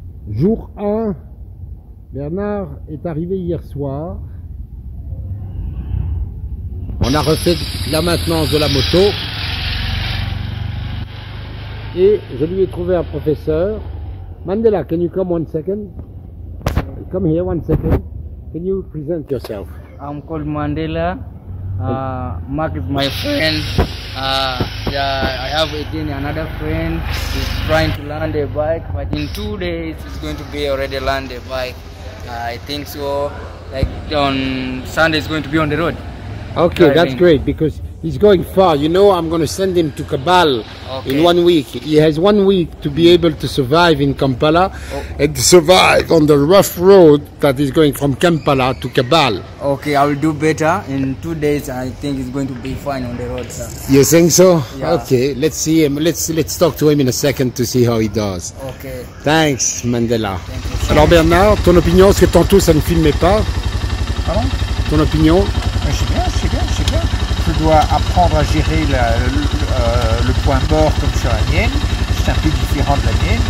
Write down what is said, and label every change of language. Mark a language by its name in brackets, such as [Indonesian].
[French] Jour 1, Bernard est arrivé hier soir. On a refait la maintenance de la moto. Et je lui ai trouvé un professeur. [English] Mandela, can you come 1 second? Come here 1 second. Can you present yourself? I'm called Mandela. Mark is my friend. I have again another friend. He's trying to learn a bike, but in 2 days he's going to be already learn a bike. I think so. Like on Sunday, he's going to be on the road. Okay, that's great because he's going far. You know, I'm going to send him to Kabal in 1 week. He has 1 week to be able to survive in Kampala and to survive on the rough road that is going from Kampala to Kabal. Okay, I will do better. In 2 days, I think he's going to be fine on the road, sir. You think so? Yeah. Okay, let's see him. Let's talk to him in a second to see how he does. Okay. Thanks, Mandela. [French] Alors Bernard, ton opinion, parce que tantôt ça ne filmait pas. Pardon? Ton opinion? Je sais bien. Je dois apprendre à gérer le point mort comme sur la mienne. C'est un peu différent de la mienne.